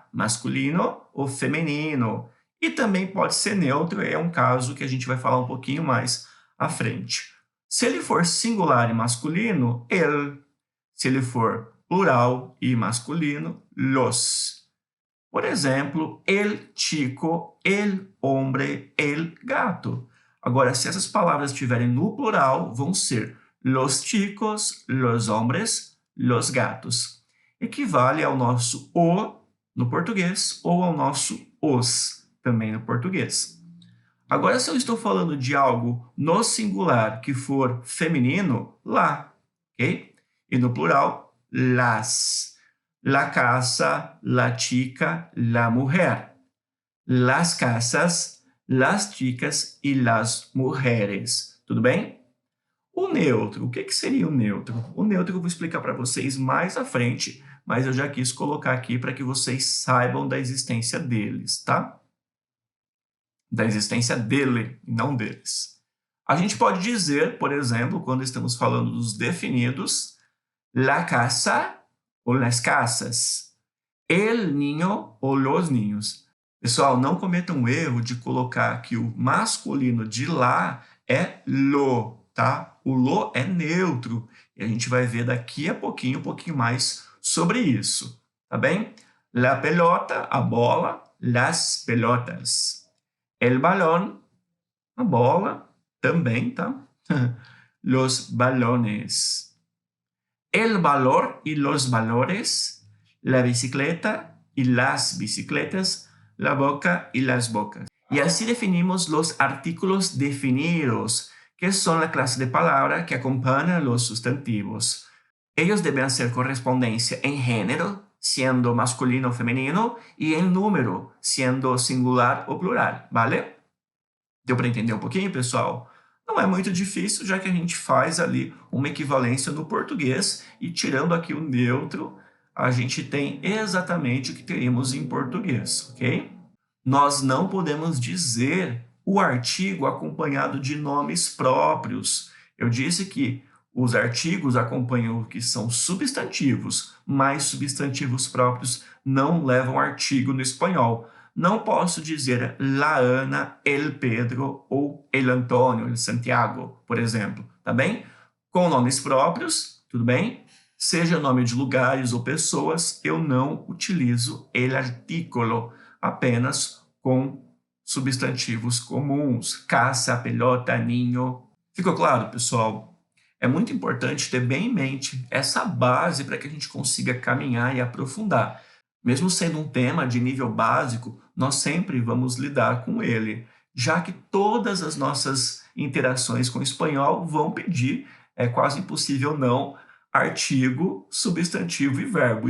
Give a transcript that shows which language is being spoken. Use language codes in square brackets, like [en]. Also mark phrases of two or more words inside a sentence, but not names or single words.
[pt] Masculino ou feminino. E também pode ser neutro, é um caso que a gente vai falar um pouquinho mais à frente. Se ele for singular e masculino, el. Se ele for plural e masculino, los. Por exemplo, [es] el chico, el hombre, el gato. [pt] Agora, se essas palavras estiverem no plural, vão ser [es] los chicos, los hombres, los gatos. [pt] Equivale ao nosso o no português ou ao nosso os também no português. Agora, se eu estou falando de algo no singular que for feminino, lá, ok? E no plural, las. [es] La casa, la chica, la mujer. Las casas, las chicas e las mujeres. [pt] Tudo bem? O neutro, o que seria o neutro? O neutro eu vou explicar para vocês mais à frente, mas eu já quis colocar aqui para que vocês saibam da existência deles, tá? Da existência dele, e não deles. A gente pode dizer, por exemplo, quando estamos falando dos definidos, [es] la casa ou las casas, el niño ou los niños. [pt] Pessoal, não cometam o erro de colocar que o masculino de lá é lo, tá? O lo é neutro. E a gente vai ver daqui a pouquinho, um pouquinho mais sobre isso, tá bem? [es] La pelota, [pt] a bola, [es] las pelotas. El balón, [pt] a bola, também, tá? [es] Los balones. El valor y los valores, la bicicleta y las bicicletas, la boca y las bocas. Y así definimos los artículos definidos, que son la clase de palabra que acompaña a los sustantivos. Ellos deben hacer correspondencia en género, siendo masculino o femenino, y en número, siendo singular ou plural, vale? [pt] Deu para entender um pouquinho, pessoal? Não é muito difícil, já que a gente faz ali uma equivalência no português e tirando aqui o neutro, a gente tem exatamente o que teríamos em português, ok? Nós não podemos dizer o artigo acompanhado de nomes próprios. Eu disse que os artigos acompanham o que são substantivos, mas substantivos próprios não levam artigo no espanhol. Não posso dizer la Ana, el Pedro ou el Antônio, el Santiago, por exemplo, tá bem? Com nomes próprios, tudo bem? Seja nome de lugares ou pessoas, eu não utilizo [es] el artículo, [pt] apenas com substantivos comuns, caça, pelota, ninho. Ficou claro, pessoal? É muito importante ter bem em mente essa base para que a gente consiga caminhar e aprofundar. Mesmo sendo um tema de nível básico, nós sempre vamos lidar com ele, já que todas as nossas interações com o espanhol vão pedir, é quase impossível não, artigo, substantivo e verbo.